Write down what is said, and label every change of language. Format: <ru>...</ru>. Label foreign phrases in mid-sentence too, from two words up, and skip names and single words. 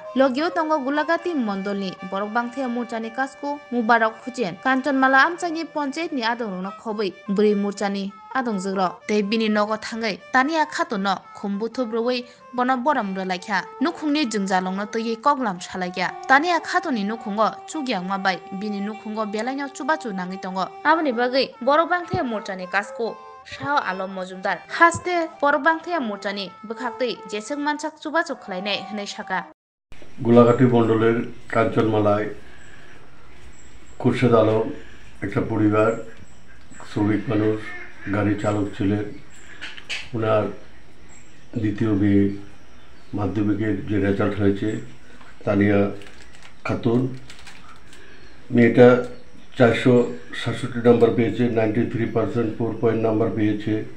<trp>logio tongo Gulakati Mondolni borok bangthaya murchani kasku Mubarak Khuchen Kanchonmala amchani panchayat ni adongno khobui buri murchani adongjro tei bini nogo thangai Tania Khatunno khumbu thubroi bono boram relaikha nukhungni jungjalongno tei koglam salaikya Tania Khatunni nukhungo chugyangma bai bini nukhungo belaino chubachu nangi tongo aboni bagai borok bangthaya murchani kasku Shah Alam Majumdar haste Porbangthaya Murchani bwkhaktwi jesek manchak chubachuk khlainai hnai saka</trp> <bn>গোলাঘাটি মণ্ডলের কাঞ্চনমালায় খুরশেদ আলম একটা পরিবার শ্রমিক মানুষ গাড়ি চালক ছিলেন ওনার দ্বিতীয় বিয়ে মাধ্যমিকের যে রেজাল্ট হয়েছে তানিয়া খাতুন মেয়েটা 467 নাম্বার পেয়েছে 93% 4 পয়েন্ট নাম্বার পেয়েছে</bn>